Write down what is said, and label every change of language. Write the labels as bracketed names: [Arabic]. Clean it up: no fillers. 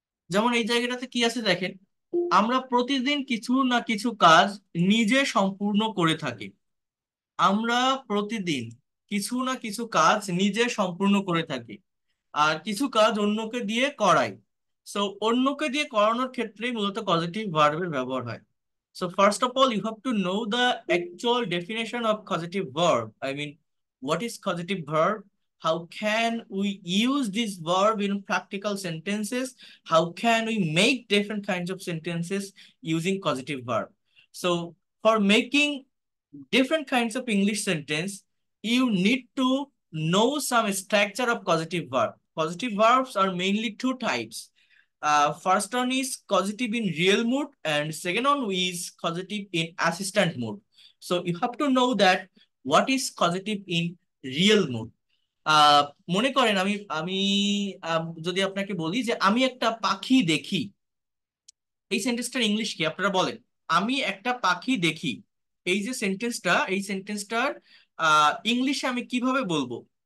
[Bangla] যেমন এই জায়গাটাতে কি আছে দেখেন, আমরা প্রতিদিন কিছু না কিছু কাজ নিজে সম্পূর্ণ করে থাকি। আমরা প্রতিদিন কিছু না কিছু কাজ নিজে সম্পূর্ণ করে থাকি, আর কিছু কাজ অন্যকে দিয়ে করাই। সো অন্যকে দিয়ে করানোর ক্ষেত্রেই মূলত পজিটিভ ভার্বের ব্যবহার হয়। [English] So first of all, you have to know the actual definition of causative verb. I mean, what is causative verb? How can we use this verb in practical sentences? How can we make different kinds of sentences using causative verb? So for making different kinds of English sentence, you need to know some structure of causative verb. Causative verbs are mainly two types. First one is causative in real mood and second one is causative in assistant mood. So you have to know that what is causative in real mood. [Bangla] মনে করেন আমি আমি যদি আপনাকে বলি যে আমি একটা পাখি দেখি, এই সেন্টেন্সটার ইংলিশ কি আপনারা বলেন? আমি একটা পাখি দেখি, এই যে সেন্টেন্সটা, এই সেন্টেন্সটার ইংলিশে আমি কিভাবে বলবো?